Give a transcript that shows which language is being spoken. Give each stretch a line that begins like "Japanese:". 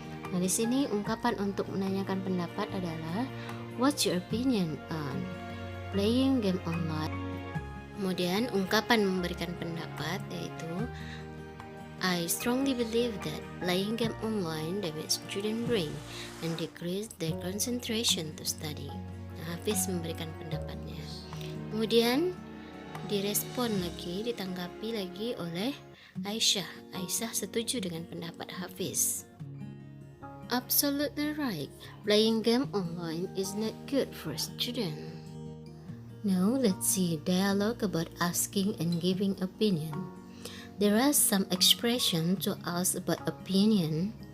Indonesian: Nah, di sini ungkapan untuk menanyakan pendapat adalah
English: what's your opinion on playing game online?
Indonesian: Kemudian ungkapan memberikan pendapat yaitu
English: I strongly believe that playing game online damages student brain and decrease their concentration to study.
Indonesian: Nah, Hafiz memberikan pendapatnya. Kemudian direspon lagi, ditanggapi lagi oleh Aisyah. Aisyah setuju dengan pendapat Hafiz.
English: Absolutely right. Playing game online is not good for students. Now let's see dialogue about asking and giving opinion. There are some expressions to ask about opinion.